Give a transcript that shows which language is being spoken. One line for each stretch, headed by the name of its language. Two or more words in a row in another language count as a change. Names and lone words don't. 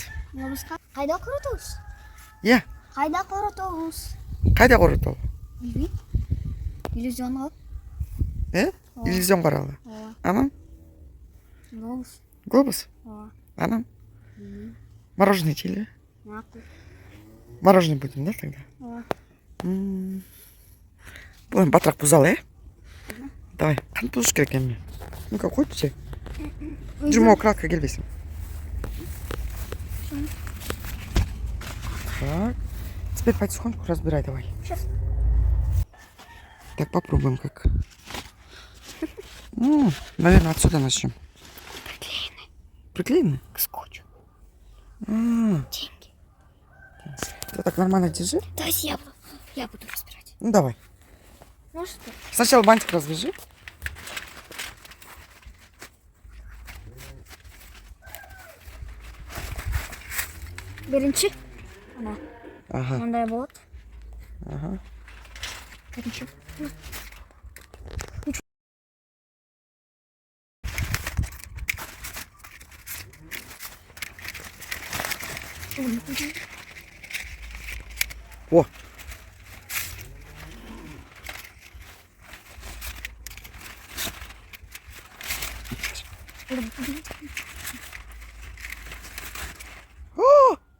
Kyrgyz: Кайда коротобуз? Иә, Кайда коротобуз? кайда коротобуз? Билбейм. Иллюзионго. Иллюзион каралы. Анан Глобус. глобус. Анан мороженое жейли. Макул.
Russian: Мороженое будем, да, тогда?
Kyrgyz: Будем батыраак бузалы, Давай, кантип бузуш керек эми? Ну-ка, койчучу. Жумоо кратко келбесин.
Russian: Так. Теперь потихоньку разбирай, давай. Сейчас. Так, попробуем как. Наверное, отсюда начнем. Приклеены Приклеены? к скотчу. Деньги. Ты так нормально держи. То есть я буду разбирать. Ну, давай. Может, ты? Сначала бантик развяжи.
Kyrgyz: Биринчи. Ана. Ага. Мындай болот. Ага. Биринчи. О. О!